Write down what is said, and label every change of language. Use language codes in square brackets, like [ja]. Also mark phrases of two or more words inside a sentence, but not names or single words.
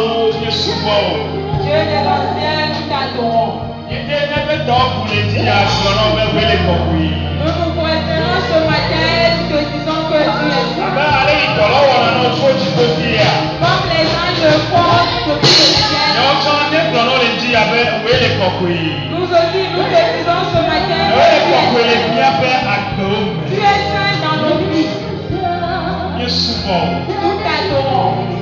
[ee] nye subɔ o. [fr] Dieu des anciens, nous t'adorons. [ee] Yete n'ebe dɔ ku le ti ya gblɔnɔ be wele kɔkɔe. [fr] Nous nous pointons ce matin et nous te disons que tu es saint. [ee] Abe ale yi tɔlɔ wɔna no tso dziƒo fi ya. [fr] Comme les anges le font depuis le ciel. [ee] Nyawo tsɔ ne gblɔnɔ le ti ya be wele kɔkɔe. [fr] Nous aussi, nous te disons ce matin que [ee] Wele [fr] tu es [ee] kɔkɔe le [fr] saint. [ee] miaƒe agbewo [fr] Tu [ee] me. [fr] es saint dans nos vies. [ee] Nye subɔ o. [fr] Nous t'adorons.